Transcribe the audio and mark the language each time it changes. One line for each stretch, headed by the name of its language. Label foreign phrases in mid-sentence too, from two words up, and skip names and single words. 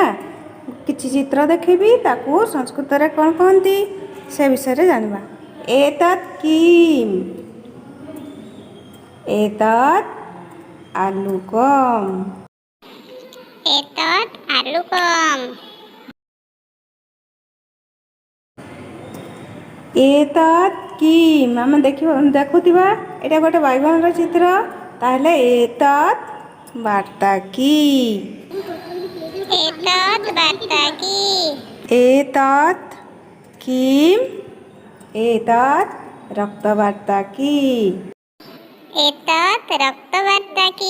Odia: କିଛି ଚିତ୍ର ଦେଖେବି ତାକୁ ସଂସ୍କୃତ ରେ କଣ କହନ୍ତି ସେ ବିଷୟ ରେ ଜାଣିବା।
Sanskrit: एतत् किम? एतत् आलुकम। एतत् आलुकम। एतत् किम?
Odia: ଆମେ ଦେଖୁଥିବା ଏଟା ଗୋଟେ ବାଇଗଣ ର ଚିତ୍ର, ତାହେଲେ
Sanskrit: एतत् वार्ता की। एतत् वार्ता की। एतत् किम? एतत् रक्तवार्ता की। एतत् रक्तवार्ता की।